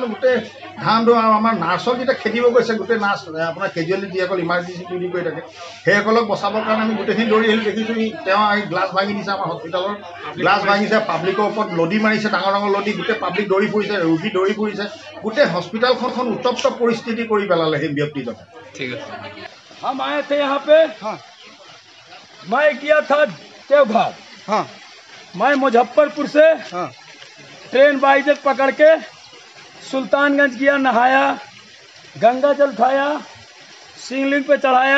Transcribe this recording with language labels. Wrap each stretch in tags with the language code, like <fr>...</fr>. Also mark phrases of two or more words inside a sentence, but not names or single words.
<as>গোটেই ধান আমাৰ নাৰ্ছক যেতিয়া খেদিব গৈছে, গোটেই নাৰ্ছ আপোনাৰ কেজুৱেলিটি যিসকল</as> <en>emergency duty</en> <as>কৰি থাকে, সেইসকলক বচাবৰ কাৰণে আমি গোটেইখিনি দৌৰি আহিলোঁ। দেখিছোঁ তেওঁ আহি গ্লাছ ভাঙি দিছে, আমাৰ হস্পিটেলৰ গ্লাছ ভাঙিছে, পাব্লিকৰ ওপৰত লদি মাৰিছে, ডাঙৰ ডাঙৰ লদি। গোটেই পাব্লিক দৌৰি ফুৰিছে, ৰোগী দৌৰি ফুৰিছে। গোটেই হস্পিটেলখন উত্তপ্ত পৰিস্থিতি কৰি পেলালে সেই ব্যক্তিজনে। ঠিক আছে,</as> <hi>हम आए थे यहाँ पे। हाँ, मैं गया था देवघर। हाँ, मैं मुजफ्फरपुर से ट्रेन बाइजक पकड़ के सुल्तानगंज गया, नहाया, गंगा जल उठाया, शिवलिंग पे चढ़ाया।</hi>